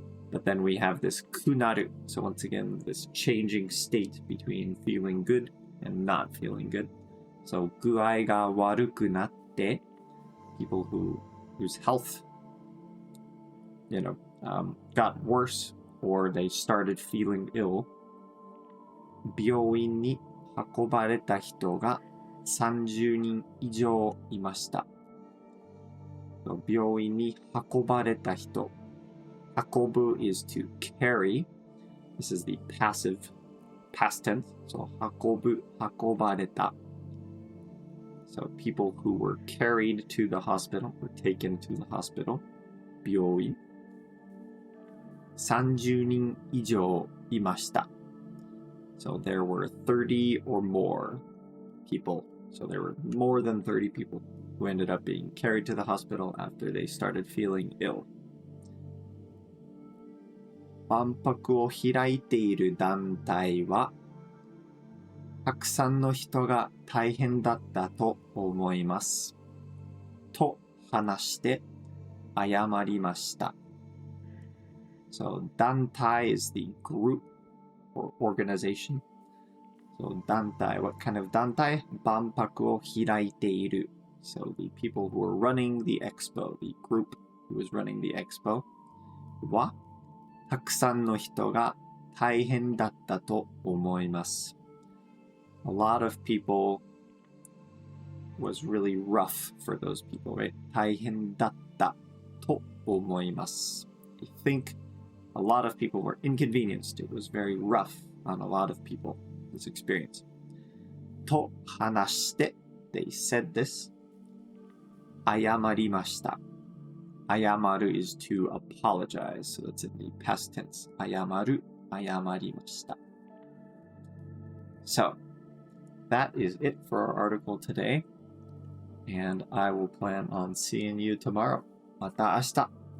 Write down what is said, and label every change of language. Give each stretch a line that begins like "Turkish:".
English: But then we have this くなる. So once again, this changing state between feeling good and not feeling good. So
Japanese: 具合が悪くなって
English: people whose health got worse or they started feeling ill
Japanese: 病院に運ばれた人が30人以上いました。 So 病院に運ばれた人運ぶ
English: is to carry. This is the passive past tense. So
Japanese: 運ぶ運ばれた
English: So people who were carried to the hospital were taken to the hospital
Japanese: 病院30人以上いました
English: So there were 30 or more people So there were more than 30 people who ended up being carried to the hospital after they started feeling ill
Japanese: 万博を開いている団体はたくさんの人が大変だったと思います。と話して謝りました。
English: So 団体 is the group or organization.
Japanese: So 団体
English: what kind of
Japanese: 団体万博を開いている。
English: So the people who are running the expo, the group who is running the expo
Japanese: はたくさんの人が大変だったと思います。
English: A lot of people was really rough for those people, right?
Japanese: 大変だったと思います。
English: I think a lot of people were inconvenienced. It was very rough on a lot of people, this experience.
Japanese: と話して
English: they said this
Japanese: 謝りました。
English: 謝る is to apologize, so that's in the past tense.
Japanese: 謝る、謝りました。
English: So, that is it for our article today, and I will plan on seeing you tomorrow.
Japanese: また明日。